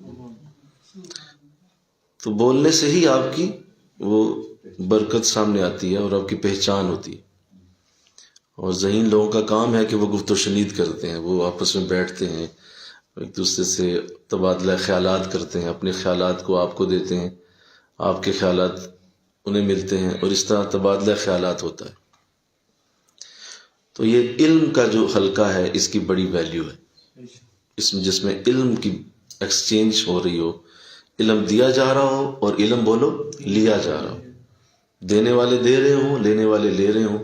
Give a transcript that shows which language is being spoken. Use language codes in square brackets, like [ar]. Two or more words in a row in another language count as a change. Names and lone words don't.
[ur] تو بولنے سے ہی آپ کی وہ برکت سامنے آتی ہے اور آپ کی پہچان ہوتی ہے۔ اور ذہین لوگوں کا کام ہے کہ وہ گفت و شنید کرتے ہیں، وہ آپس میں بیٹھتے ہیں، ایک دوسرے سے تبادلہ خیالات کرتے ہیں، اپنے خیالات کو آپ کو دیتے ہیں، آپ کے خیالات انہیں ملتے ہیں، اور اس طرح تبادلہ خیالات ہوتا ہے۔ تو یہ علم کا جو حلقہ ہے اس کی بڑی ویلیو ہے، جس میں علم کی ایکسچینج ہو رہی ہو، علم دیا جا رہا ہو اور علم بولو لیا جا رہا ہو، دینے والے دے رہے ہوں، لینے والے لے رہے ہوں۔